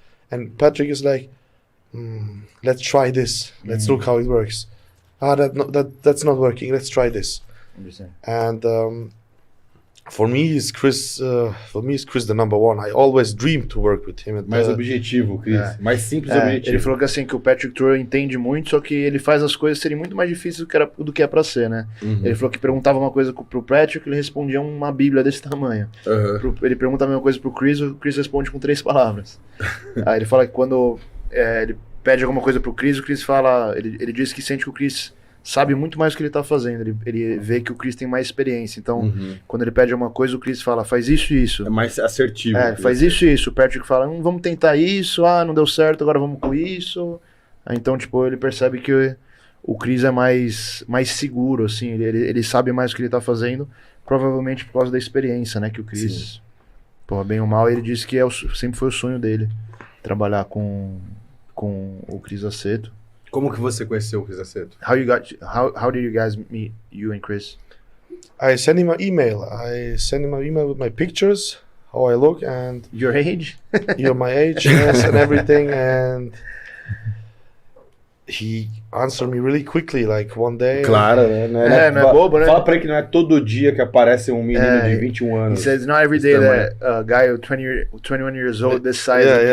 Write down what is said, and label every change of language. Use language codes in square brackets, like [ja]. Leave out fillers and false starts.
[en] And Patrick is like, let's try this. Let's look how it works. That's not working. Let's try this. And for me, is Chris the number one. I always dreamed to work with him. [pt] Mais objetivo, Chris. Mais simples objetivo. Ele falou que assim, que o Patrick Tour entende muito, só que ele faz as coisas serem muito mais difíceis do que é pra ser, né? Ele falou que perguntava uma coisa pro Patrick, ele respondia uma bíblia desse tamanho. Ele pergunta a mesma coisa pro Chris, o Chris responde com 3 palavras. Aí ele fala que quando ele pede alguma coisa pro Chris, o Chris fala, ele diz que sente que o Chris sabe muito mais o que ele tá fazendo, ele vê que o Chris tem mais experiência, então quando ele pede uma coisa, o Chris fala, faz isso e isso. É mais assertivo. Faz isso e isso. O Patrick fala, vamos tentar isso, não deu certo, agora vamos com isso. Então, tipo, ele percebe que o Chris é mais seguro, assim, ele sabe mais o que ele tá fazendo, provavelmente por causa da experiência, né, que o Chris, bem ou mal, ele disse que sempre foi o sonho dele, trabalhar com o Chris Aceto. Como que você conheceu o Chris Aceto? [en] How did you guys meet, you and Chris? I sent him an email. With my pictures, how I look, and your age. My age, yes, and everything. And he answered me really quickly, like one day. [pt] Claro, né? Não é bobo, né? Fala pra ele que não é todo dia que aparece um menino de 21 anos. [en] He says, not every day that a guy of 21 years old this size.